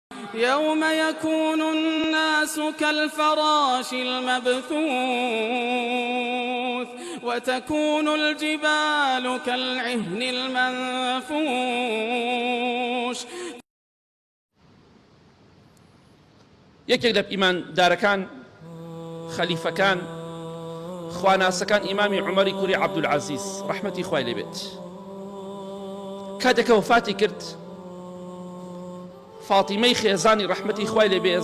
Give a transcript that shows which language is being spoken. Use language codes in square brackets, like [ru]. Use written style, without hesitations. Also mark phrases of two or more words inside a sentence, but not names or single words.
[ar] يوم يكون الناس كالفراش المبثوث وتكون الجبال كالعهن المنفوش. [ckb] یەکێک لە ئیماندارەکان خەلیفەکان خواناسەکان ئیمامی عومەری کوڕی عەبدولعەزیز ڕەحمەتی خوای لێ بێت کاتێکە وفاتی کرد فاتیمەی خێزانی ڕەحمەتی خوای لێ بێ